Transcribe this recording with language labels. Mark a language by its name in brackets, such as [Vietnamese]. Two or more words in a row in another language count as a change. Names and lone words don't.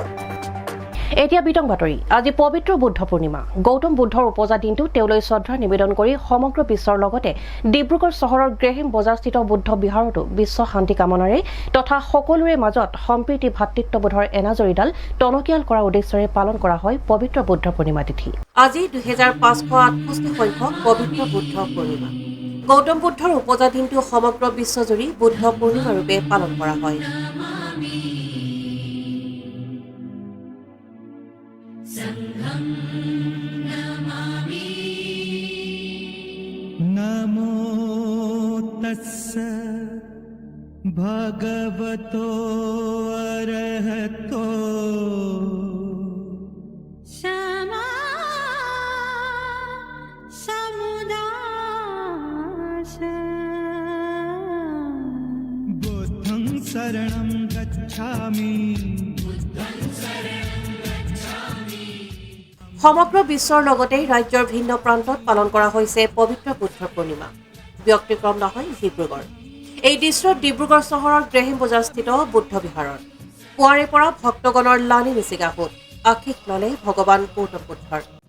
[Assamese] এতিয়া বিতং বাতৰি আজি পবিত্ৰ বুদ্ধ পূৰ্ণিমা গৌতম বুদ্ধৰ উপজা দিনটো তেওঁলৈ শ্ৰদ্ধা নিবেদন কৰি সমগ্ৰ বিশ্বৰ লগতে ডিব্ৰুগড় চহৰৰ গ্ৰেহেম বজাৰস্থিত বুদ্ধ বিহাৰতো বিশ্ব শান্তি কামনাৰে তথা সকলোৰে মাজত সম্প্ৰীতি ভাতৃত্ববোধৰ এনাজৰীডাল টনকিয়াল কৰাৰ উদ্দেশ্যৰে পালন কৰা হয় পবিত্ৰ বুদ্ধ পূৰ্ণিমা তিথি আজি 2568 সংখ্যক পবিত্ৰ বুদ্ধ পূৰ্ণিমা গৌতম বুদ্ধৰ উপজা দিনটো সমগ্ৰ বিশ্বজুৰি বুদ্ধ পূৰ্ণিমা ৰূপে পালন কৰা হয় [Pali] नमो तस्स भगवतो अरहतो क्षमा समुदाय बुद्धं शरणं गच्छामि [Assamese] সমগ্ৰ বিশ্বৰ লগতে ৰাজ্যৰ ভিন্ন প্ৰান্তত পালন কৰা হৈছে পবিত্ৰ বুদ্ধ পূৰ্ণিমা ব্যক্তিক্ৰম নহয় ডিব্ৰুগড় এই দৃশ্যত ডিব্ৰুগড় চহৰৰ গ্ৰেহেম বজাৰস্থিত বুদ্ধ বিহাৰৰ পুৱাৰে পৰা ভক্তগণৰ লানি নিচিগা হ'ল আশীষ ললে ভগৱান গৌতম বুদ্ধৰ